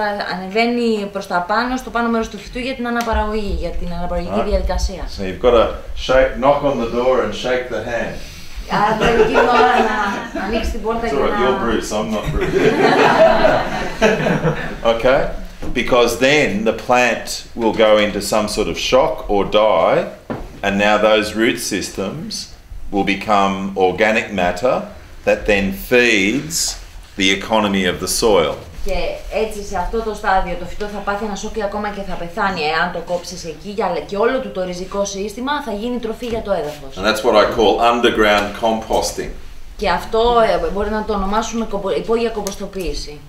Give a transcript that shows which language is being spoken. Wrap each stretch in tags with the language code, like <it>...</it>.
<el>Ανεβαίνει προς τα πάνω, στο πάνω μέρος του φυτού για την αναπαραγωγή, για την αναπαραγωγική διαδικασία.</el> <en>So you've got to knock on the door and shake the hand.</en> <el>Άρα πρέπει εκείνη την ώρα να ανοίξει την πόρτα και να...</el> <en>You're Bruce, I'm not Bruce. Okay? Because then the plant will go into some sort of shock or die, and now those root systems will become organic matter that then feeds the economy of the soil.</en> <el>Και έτσι σε αυτό το στάδιο το φυτό θα πάθει ένα σοκ ακόμα και θα πεθάνει εάν το κόψεις εκεί, αλλά και όλο του το ριζικό σύστημα θα γίνει τροφή για το έδαφος.</el> <en>And that's what I call underground composting.</en> <el>Και αυτό μπορεί να το ονομάσουμε υπόγεια κομποστοποίηση.</el>